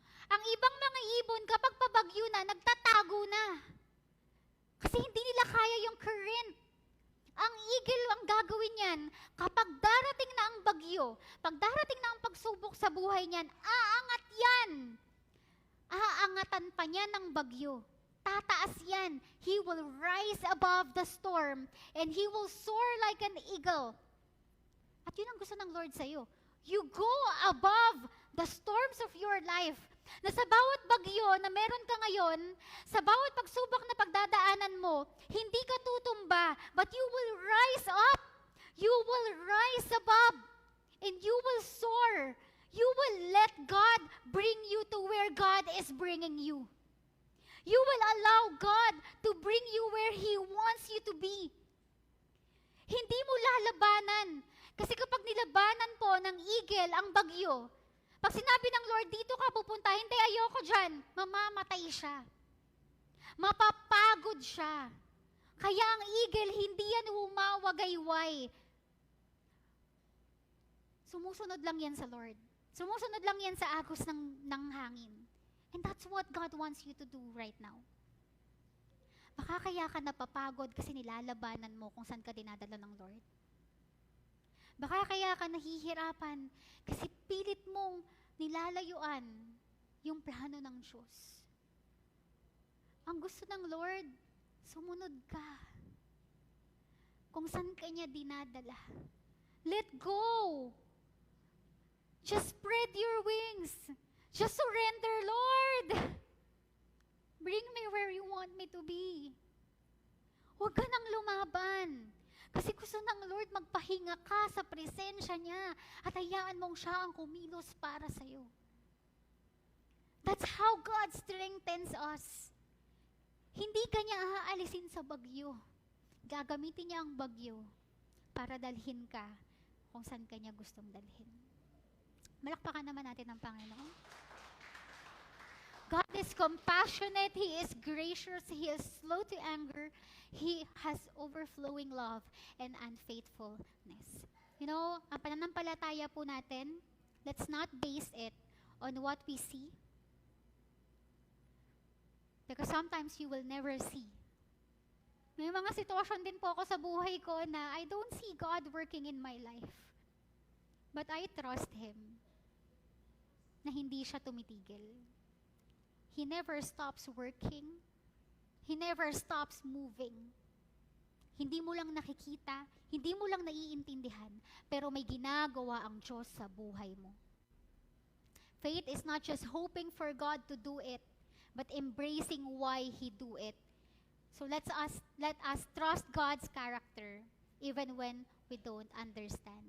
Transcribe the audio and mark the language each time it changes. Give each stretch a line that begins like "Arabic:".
Filipino: Ang ibang mga ibon, kapag pabagyo na, nagtatago na. Kasi hindi nila kaya yung current. Ang eagle, ang gagawin niyan, kapag darating na ang bagyo, pag darating na ang pagsubok sa buhay niyan, aangat yan. Aangatan pa niya ng bagyo. Tataas yan.
English: He will rise above the storm and he will soar like an eagle.
Filipino: At yun ang gusto ng Lord sa'yo.
English: You go above the storms of your life.
Filipino: Na sa bawat bagyo na meron ka ngayon, sa bawat pagsubok na pagdadaanan mo, hindi ka tutumba,
English: but you will rise up. You will rise above. And you will soar. You will let God bring you to where God is bringing you. You will allow God to bring you where He wants you to be.
Filipino: Hindi mo lalabanan. Kasi kapag nilabanan po ng eagle ang bagyo, pag sinabi ng Lord, dito ka pupunta, hindi, ayoko dyan, mamamatay siya. Mapapagod siya. Kaya ang eagle, hindi yan humawagayway. Sumusunod lang yan sa Lord. Sumusunod lang yan sa agos ng hangin.
English: And that's what God wants you to do right now.
Filipino: Baka kaya ka napapagod kasi nilalabanan mo kung saan ka dinadala ng Lord. Baka kaya ka nahihirapan kasi pilit mong nilalayuan yung plano ng Diyos. Ang gusto ng Lord, sumunod ka. Kung saan ka niya dinadala.
English: Let go. Just spread your wings. Just surrender, Lord. Bring me where you want me to be.
Filipino: Huwag ka nang lumaban. Kasi gusto ng Lord magpahinga ka sa presensya niya at hayaan mong siya ang kumilos para sa'yo.
English: That's how God strengthens us.
Filipino: Hindi ka niya aalisin sa bagyo. Gagamitin niya ang bagyo para dalhin ka kung saan ka niya gustong dalhin. Malakpakan naman natin ang Panginoon.
English: God is compassionate, He is gracious, He is slow to anger, He has overflowing love and unfaithfulness. You know,
Filipino: ang pananampalataya po natin,
English: let's not base it on what we see. Because sometimes you will never see.
Filipino: May mga sitwasyon din po ako sa buhay ko na
English: I don't see God working in my life. But I trust Him
Filipino: na hindi siya tumitigil.
English: He never stops working. He never stops moving.
Filipino: Hindi mo lang nakikita, hindi mo lang naiintindihan, pero may ginagawa ang Diyos sa buhay mo.
English: Faith is not just hoping for God to do it, but embracing why He do it. So let us trust God's character even when we don't understand.